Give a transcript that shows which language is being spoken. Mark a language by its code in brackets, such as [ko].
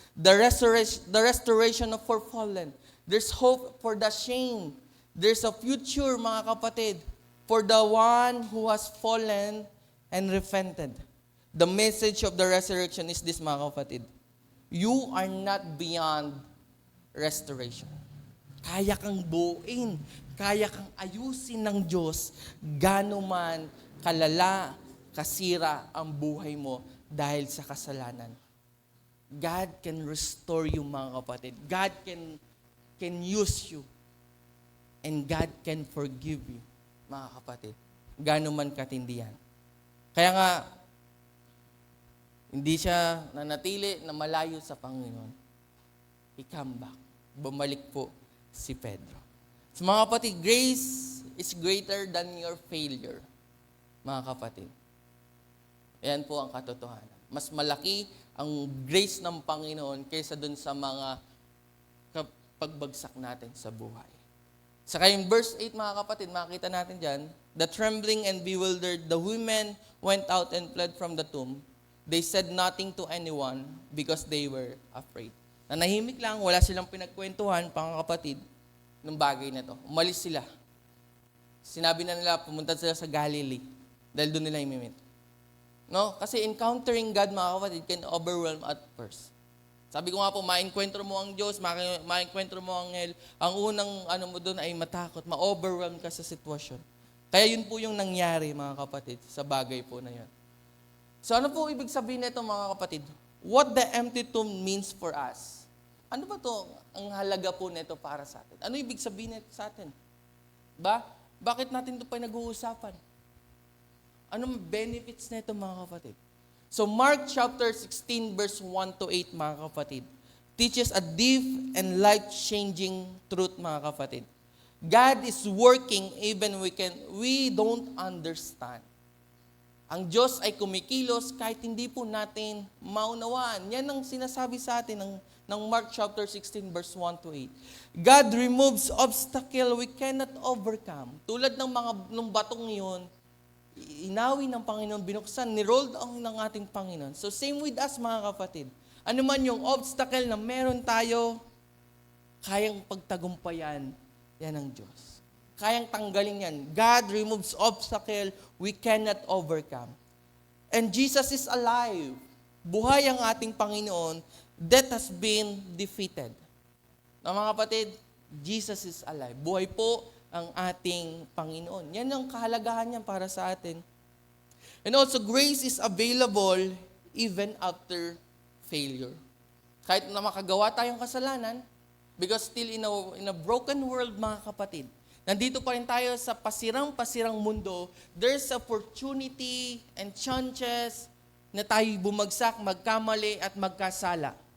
[en] The restoration of for fallen. There's hope for the shame. There's a future, [tl] mga kapatid, [en] for the one who has fallen and repented. The message of the resurrection is this, [tl] mga kapatid. [en] You are not beyond restoration. [tl] Kaya kang buuin, kaya kang ayusin ng Diyos, gaano man kalala, kasira ang buhay mo dahil sa kasalanan. [en] God can restore you, [tl] mga kapatid. [en] God can use you. And God can forgive you, [tl] mga kapatid. Gaano man katindi yan. Kaya nga, hindi siya nanatili na malayo sa Panginoon. [en] He come back. [tl] Bumalik po si Pedro. [en] So [tl] mga kapatid, [en] grace is greater than your failure, mga kapatid. [tl] Ayan po ang katotohanan. Mas malaki ang grace ng Panginoon kaysa dun sa mga pagbagsak natin sa buhay. Saka yung verse 8, mga kapatid, makita natin dyan, [en] the trembling and bewildered, the women went out and fled from the tomb. They said nothing to anyone because they were afraid. [tl] Nanahimik lang, wala silang pinagkwentuhan, mga kapatid, ng bagay na to. Umalis sila. Sinabi na nila, pumunta sila sa Galilee dahil doon nila imimit. No? [en] Kasi encountering God, [tl] mga kapatid, [en] can overwhelm at first. [tl] Sabi ko nga po, ma-enkwentro mo ang Diyos, ma-enkwentro mo ang Hell. Ang unang mo doon ay matakot, ma-overwhelm ka sa sitwasyon. Kaya yun po yung nangyari, mga kapatid, sa bagay po na yun. So ano po ibig sabihin nito mga kapatid? [en] What the empty tomb means for us. [tl] Ano ba to ang halaga po nito para sa atin? Ano ibig sabihin nito sa atin? Ba? Bakit natin ito pa nag-uusapan? Anong benefits nito mga kapatid? [en] So Mark chapter 16 verse 1 to 8 [tl] mga kapatid [en] teaches a deep and life-changing truth mga kapatid. God is working even we don't understand. [tl] Ang Diyos ay kumikilos kahit hindi po natin maunawaan. Yan ang sinasabi sa atin ng Mark chapter 16 verse 1 to 8. [en] God removes obstacle we cannot overcome. [tl] Tulad ng batong yun, inawi ng Panginoon, binuksan, nirolled on ng ating Panginoon. [en] So same with us [tl] mga kapatid. Ano man yung obstacle na meron tayo, kayang pagtagumpayan, yan ang Diyos. Kayang tanggalin yan. [en] God removes obstacle we cannot overcome. And Jesus is alive. [tl] Buhay ang ating Panginoon. [en] Death has been defeated. [tl] Na mga kapatid, [en] Jesus is alive. [tl] Buhay po ang ating Panginoon. Yan ang kahalagahan niya para sa atin. [en] And also, grace is available even after failure. [tl] Kahit na makagawa tayong kasalanan, [en] because still in a broken world, [tl] mga kapatid, nandito pa rin tayo sa pasirang-pasirang mundo, [en] there's opportunity and chances [tl] na tayo bumagsak, magkamali at magkasala.